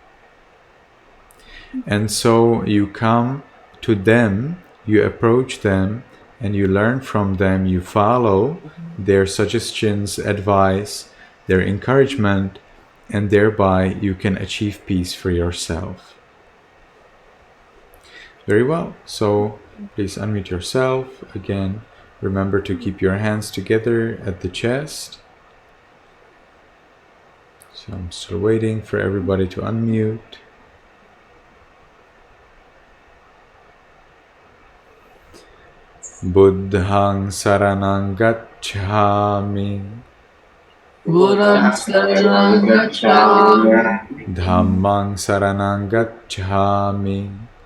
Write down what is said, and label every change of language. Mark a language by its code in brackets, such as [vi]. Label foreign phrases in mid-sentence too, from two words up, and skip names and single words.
[en] And so you come to them, you approach them, and you learn from them, you follow their suggestions, advice, their encouragement, and thereby you can achieve peace for yourself. Very well. So please unmute yourself. Again, remember to keep your hands together at the chest. So I'm still waiting for everybody to unmute. [pi] Buddhang saranang gacchami. Buddhang saranang gacchami. Dhammang saranang gacchami.